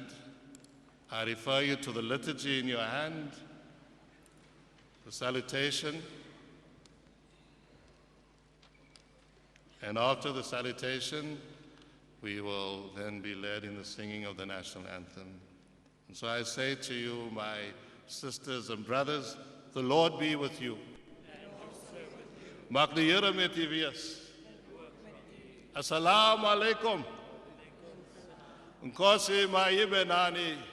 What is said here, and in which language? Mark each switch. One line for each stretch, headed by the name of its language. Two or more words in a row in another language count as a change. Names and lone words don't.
English: I refer you to the liturgy in your hand, the salutation, and after the salutation, we will then be led in the singing of the national anthem. And so I say to you, my sisters and brothers, the Lord be with you.
Afrikaans: Mag die Here met u wees.
Arabic: السلام عليكم.
Xhosa: Nkosi maibe nani.